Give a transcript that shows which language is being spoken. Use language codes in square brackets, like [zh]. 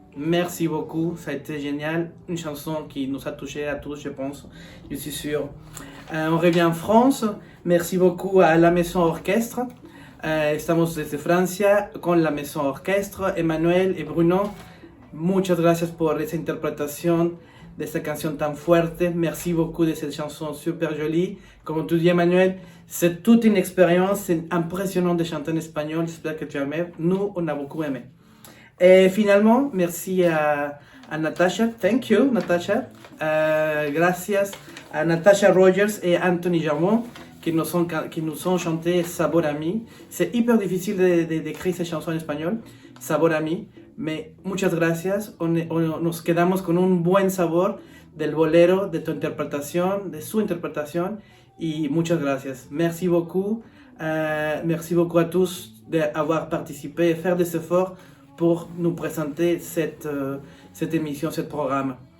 [fr] Merci beaucoup, ça a été génial. Une chanson qui nous a touchés à tous, je pense, je suis sûr. On revient en France. Merci beaucoup à la Maison Orchestre. [es] Estamos desde Francia con la Maison Orchestre, Emmanuel y Bruno. Muchas gracias por esa interpretación de esta canción tan fuerte. [fr] Merci beaucoup de cette chanson super jolie. Comme tu dis, Emmanuel, c'est toute une expérience. C'est impressionnant de chanter en espagnol. J'espère que tu as aimé. Nous, on a beaucoup aimé. Et finalement, merci à Natasha. [en] Thank you, Natasha. [es] Gracias a [fr] Natasha Rogers et Anthony Jarmon qui nous ont chanté Sabor a mí. C'est hyper difficile d'écrire ces chansons en espagnol, Sabor a mí, mais [es] muchas gracias. Nos quedamos con un buen sabor del bolero, de tu interpretación, de su interpretación, y muchas gracias. [fr] Merci beaucoup à tous d'avoir participé et faire des efforts pour nous présenter cette émission, ce programme.